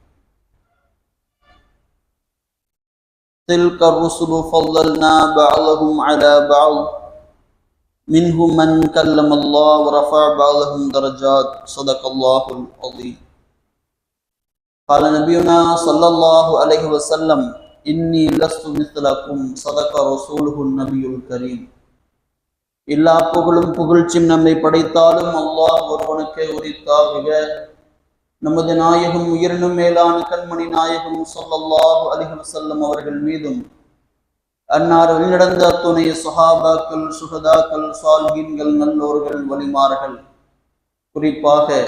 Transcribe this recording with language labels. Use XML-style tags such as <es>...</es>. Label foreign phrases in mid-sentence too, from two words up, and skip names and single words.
<ar>تلك الرسل فضلنا بعضهم على بعض منهم من كلم الله ورفع بعضهم درجات. صدق الله العظيم. قال نبينا صلى الله عليه وسلم إني لست مثلكم. صدق رسوله النبي الكريم.</ar> <ta>எல்லா புகழும் புகழ்ச்சியும் நம்மை படைத்தாலும் அல்லாஹ் ஒருவனுக்கே உரித்தாக. நமது நாயகம் உயிரினும் மேலான கண்மணி நாயகம்</ta> <ar>صلى الله عليه وسلم</ar> <ta>அவர்கள் மீதும் அன்னார் வழிநடந்த அத்துணை சஹாபாக்கள், சுஹதாக்கள், சாலிஹீன்கள், நல்லோர்கள், வலிமார்கள், குறிப்பாக</ta>